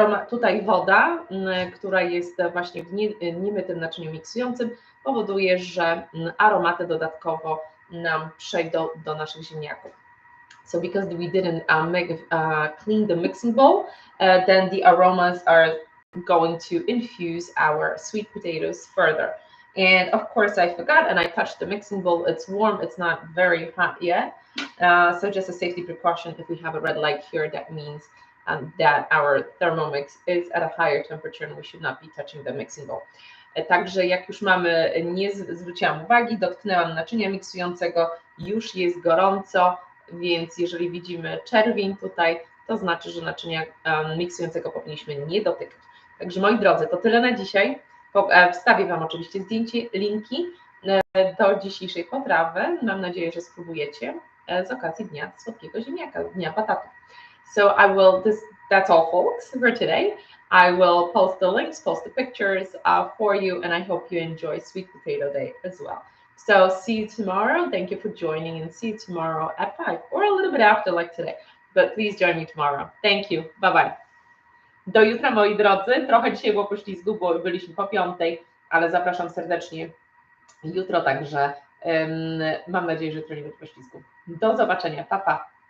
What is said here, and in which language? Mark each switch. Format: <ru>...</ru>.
<pl>Tutaj woda, która jest właśnie w niemytym naczyniu miksującym, powoduje, że aromaty dodatkowo nam przejdą do naszych ziemniaków.</pl> <en>So because we didn't clean the mixing bowl, then the aromas are going to infuse our sweet potatoes further. And of course I forgot and I touched the mixing bowl. It's warm, it's not very hot yet. So just a safety precaution, if we have a red light here, that means that our Thermomix is at a higher temperature and we should not be touching the mixing bowl.</en> <pl>Także jak już mamy, nie zwróciłam uwagi, dotknęłam naczynia miksującego, już jest gorąco, więc jeżeli widzimy czerwień tutaj, to znaczy, że naczynia miksującego powinniśmy nie dotykać. Także moi drodzy, to tyle na dzisiaj. Wstawię Wam oczywiście zdjęcie, linki do dzisiejszej potrawy. Mam nadzieję, że spróbujecie z okazji Dnia Słodkiego Ziemniaka, Dnia Batatu.</pl> <en>So that's all folks for today. I will post the links, post the pictures for you, and I hope you enjoy Sweet Potato Day as well. So see you tomorrow. Thank you for joining and see you tomorrow at 5 or a little bit after like today. But please join me tomorrow. Thank you. Bye bye.</en> <pl>Do jutra, moi drodzy. Trochę dzisiaj było poślizgu, bo byliśmy po 5, ale zapraszam serdecznie jutro, także mam nadzieję, że jutro nie będzie poślizgu. Do zobaczenia. Pa, pa.</pl>